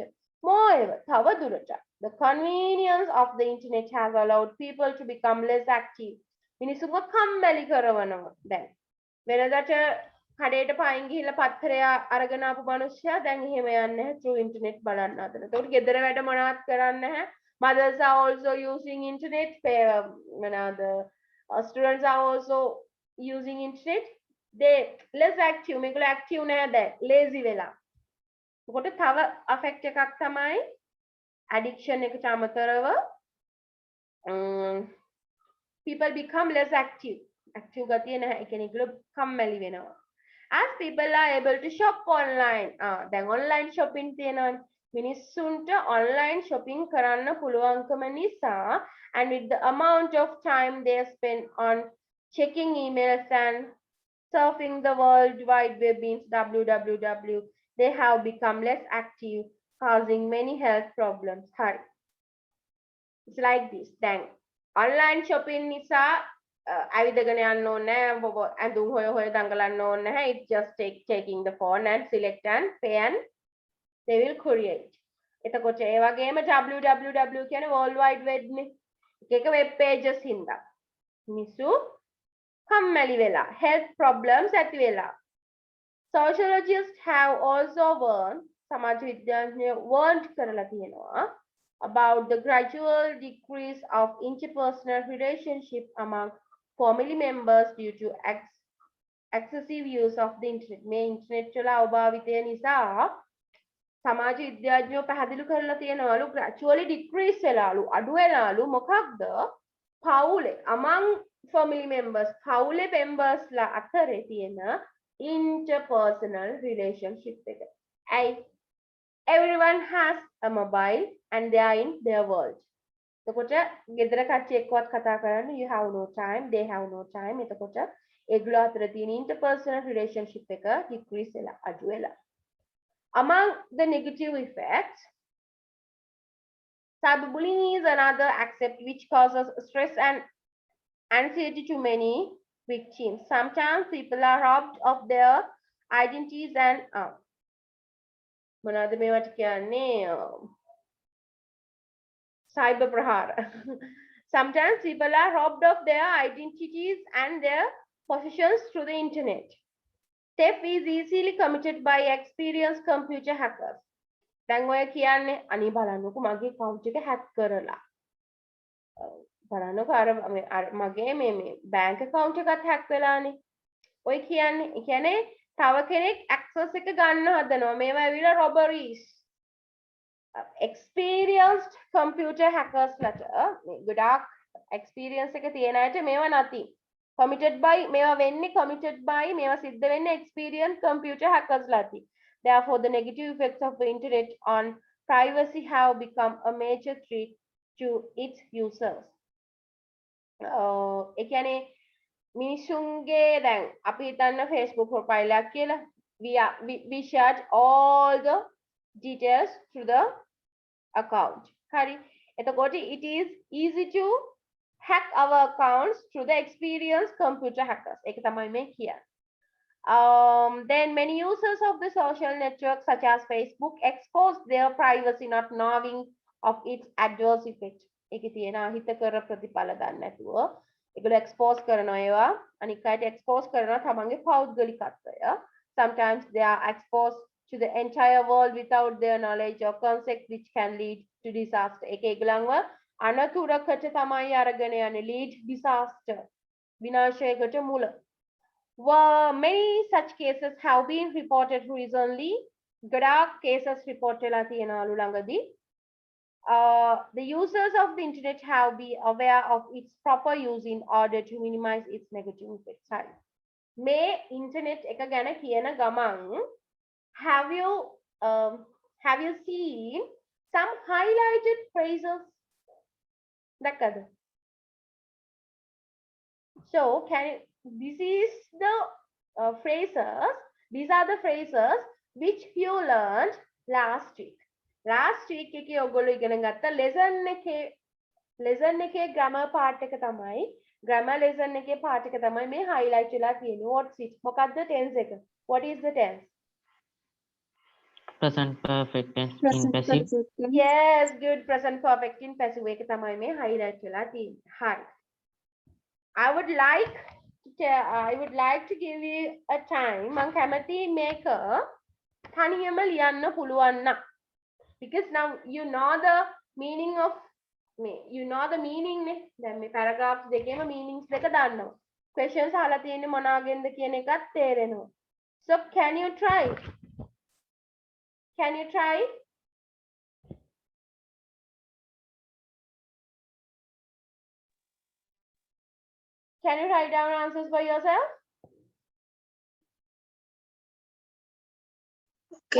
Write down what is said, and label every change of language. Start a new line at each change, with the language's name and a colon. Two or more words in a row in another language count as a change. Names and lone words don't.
English: Moreover, තවදුරටත් the convenience of the internet has allowed people to become less active.
Sinhala: මිනිසුන්ව කම්මැලි කරවනවා. දැන් වෙනදට කඩේට පයින් ගිහිල්ලා පත්තරය අරගෙන ආපු මිනිස්සයා දැන් එහෙම යන්නේ නැහැ
English: through internet
Sinhala: බලන්න හදන. ඒකට ගෙදර වැඩ මොනවත් කරන්නේ නැහැ.
English: Mothers are also using internet. මොනවාද students are also using internet. They less active.
Sinhala: මේගොල්ලෝ active නැහැ දැන්. lazy වෙලා. ඒකට තව affect එකක් තමයි addiction එකට අමතරව
English: people become less active.
Sinhala: active ගතිය නැහැ. ඒ කියන්නේ ඒගොල්ලෝ කම්මැලි වෙනවා.
English: As people are able to shop online.
Sinhala: දැන් online shopping තියෙනවනේ. මිනිස්සුන්ට online shopping කරන්න පුළුවන්කම නිසා
English: and with the amount of time they spend on checking emails and surfing the world wide web means www they have become less active causing many health problems. Hi. It's like this. Then online shopping
Sinhala: nisa ඇවිදගෙන යන්න ඕනේ නැහැ ඇඳුම් හොය දඟලන්න ඕනේ නැහැ.
English: It's just taking the phone and select and pay and they will create.
Sinhala: එතකොට ඒ වගේම www කියන්නේ
English: world wide web
Sinhala: නේ. එක
English: web pages
Sinhala: හින්දා මිනිස්සු කම්මැලි වෙලා
English: health problems
Sinhala: ඇති වෙලා.
English: Sociologists have also warned
Sinhala: සමාජ විද්‍යාඥයෝ
English: warned
Sinhala: කරලා තියෙනවා
English: about the gradual decrease of interpersonal relationship among family members due to excessive use of the internet.
Sinhala: මේ ඉන්ටර්නෙට් වල අභාවිතය නිසා සමාජ විද්‍යාඥයෝ පැහැදිලි කරලා තියෙනවලු
English: gradually decrease
Sinhala: වෙලාලු අඩු වෙලාලු මොකක්ද පවුලේ
English: among family members
Sinhala: පවුලේ members ලා අතරේ තියෙන
English: interpersonal relationship
Sinhala: එක.
English: ඇයි everyone has a mobile and they are in their world.
Sinhala: එතකොට ගෙදර කට්ටිය එක්කවත් කතා කරන්න
English: you have no time they have no time.
Sinhala: එතකොට ඒගොල්ලෝ අතර තියෙන
English: interpersonal relationship
Sinhala: එක decrease වෙලා අඩු වෙලා.
English: Among the negative effects, cyberbullying is another aspect which causes stress and anxiety to many victims. Sometimes people are robbed of their identities and
Sinhala: මොනවද මේවට කියන්නේ cyber ප්‍රහාර.
English: Sometimes people are robbed of their identities and their possessions through the internet. Theft is easily committed by experienced computer hackers.
Sinhala: දැන් ඔය කියන්නේ අනේ බලන්නකෝ මගේ account එක hack කරලා. බලන්නකෝ අර මගේ මේ
English: bank account
Sinhala: එකත් hack වෙලානේ. ඔය කියන්නේ ඒ කියන්නේ තව කෙනෙක් access එක ගන්න හදනවා. මේවා ඇවිල්ලා
English: robberies. Experienced computer hackers
Sinhala: ලට ගොඩාක් experience එක තියෙන අයට මේවා නැති.
English: committed by
Sinhala: මේවා වෙන්නේ
English: committed by
Sinhala: මේවා සිද්ධ වෙන්නේ
English: experienced computer hackers
Sinhala: ලාති.
English: Therefore the negative effects of the internet on privacy have become a major threat to its users.
Sinhala: ඒ කියන්නේ මිනිසුන්ගේ දැන් අපි හිතන්න Facebook profile එකක් කියලා
English: we shared all the details through the account.
Sinhala: හරි.
English: එතකොට it is easy to hack our accounts through the experienced computer hackers.
Sinhala: ඒක තමයි මේ කියන්නේ.
English: Then many users of the social network such as Facebook expose their privacy not knowing of its adverse effect.
Sinhala: ඒකේ තියෙන අහිතකර ප්‍රතිඵල දන්නේ නැතුව ඒගොල්ලෝ expose කරනවා ඒවා අනික් අයට expose කරනවා තමන්ගේ පෞද්ගලිකත්වය.
English: Sometimes they are exposed to the entire world without their knowledge or consent which can lead to disaster.
Sinhala: ඒක ඒගොල්ලන්ව අනතුරකට තමයි අරගෙන යන්නේ
English: lead disaster.
Sinhala: විනාශයකට මුල.
English: Many such cases have been reported recently.
Sinhala: ගොඩාක් cases report වෙලා තියෙනවලු ළඟදී.
English: The users of the internet have been aware of its proper use in order to minimize its negative effects. Sorry.
Sinhala: මේ internet එක ගැන කියන ගමන්
English: have you seen some highlighted phrases? දැක්කද? So this is the phrases. These are the phrases which you learned last week. Last week
Sinhala: එකේ ඔයගොල්ලෝ ඉගෙන ගත්ත lesson එකේ
English: grammar part
Sinhala: එක තමයි
English: grammar lesson
Sinhala: එකේ part එක තමයි මේ highlight වෙලා තියෙන්නේ.
English: What's it?
Sinhala: මොකක්ද tense එක?
English: What is the tense? Present perfect tense in passive. Yes, good. Present perfect in passive
Sinhala: එක තමයි මේ
English: highlight
Sinhala: වෙලා තියෙන්නේ. හරි.
English: I would like to give you a time.
Sinhala: මම කැමති මේක තනියම ලියන්න පුළුවන් නම්.
English: Because now you know the meaning of the meaning නේ.
Sinhala: දැන් මේ paragraphs දෙකේම meanings දෙක දන්නවා. Questions අහලා තියෙන්නේ මොනවාගෙන්ද කියන එකත් තේරෙනවා.
English: So can you try? Can you try? Can you write down answers by yourself? Okay,